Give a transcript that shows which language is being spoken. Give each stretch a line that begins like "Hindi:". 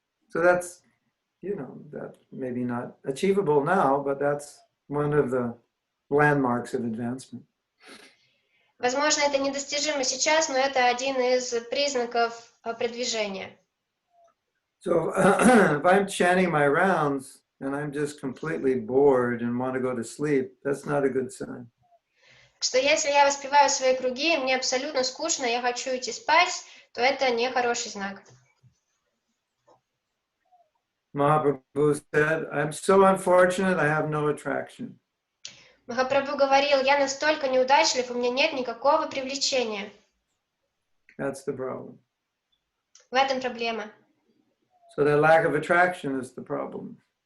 English: So that's, you know, that maybe not achievable now, but that's one of the landmarks of advancement.
Russian: Возможно, это недостижимо сейчас, но это один из признаков продвижения.
English: So if I'm chanting my rounds and I'm just completely bored and want to go to sleep, that's not a good sign.
Russian: Что если я воспеваю свои круги, и мне абсолютно скучно, я хочу идти спать, то это не хороший знак.
English: Mahaprabhu said, I'm so unfortunate, I have no attraction.
Russian: Махапрабху говорил, я настолько неудачлив, у меня нет никакого привлечения.
English: That's the problem.
Russian: В этом проблема.
English: So the lack of attraction is the problem.